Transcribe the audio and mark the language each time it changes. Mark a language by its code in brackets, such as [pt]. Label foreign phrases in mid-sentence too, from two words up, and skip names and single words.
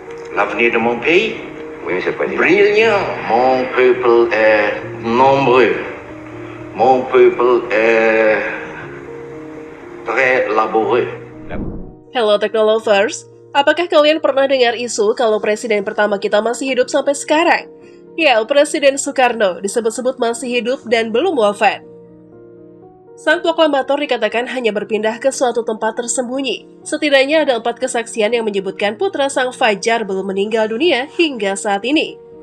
[fr] l'avenir de mon pays. Oui, Monsieur le Président. Brillant, mon peuple est nombreux. Mon peuple est très laborieux. [id] Hello Technolovers, apakah kalian pernah dengar isu kalau presiden pertama kita masih hidup sampai sekarang? Ya, Presiden Soekarno disebut-sebut masih hidup dan belum wafat. Sang proklamator dikatakan hanya berpindah ke suatu tempat tersembunyi. Setidaknya ada 4 kesaksian yang menyebutkan putra Sang Fajar belum meninggal dunia hingga saat ini.